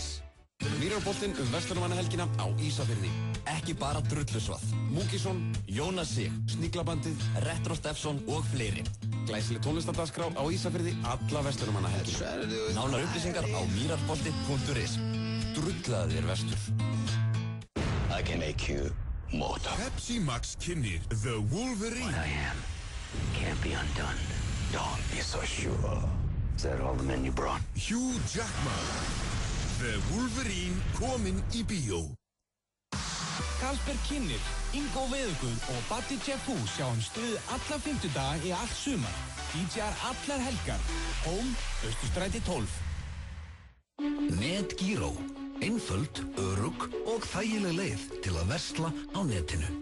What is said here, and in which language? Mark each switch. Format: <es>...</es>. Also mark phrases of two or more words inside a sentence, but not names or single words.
<is>Mýrarboltinn verslunarmannahelgina á Ísafirði. Ekki bara Drullusvað, Múkisson, Jónas Sig, Sníglabandið, Retro Steffsson og fleiri. Glæsileg tónlistardaskrá á Ísafirði alla verslunarmannahelgina. Nánar upplýsingar á mýrarbolti.is. Drullaðu þér vestur.</is> <en>I can make you mortal.</en> <is>Pepsi Max kynnir The Wolverine.</is> <en>What I am can't be undone. Don't be so sure. Is that all the men you brought?</en> <is>Hugh Jackman. The Wolverine kominn í bíó. Karlsberg kynnir, Ingo Veðugund og Buddy Jeff sjá stuð alla 50 daga í allt sumar. DJ-ar allar helgar. Home, Austurstræti 12. NetGiro. Einföld, örugg og þægileg leið til að versla á netinu.</is>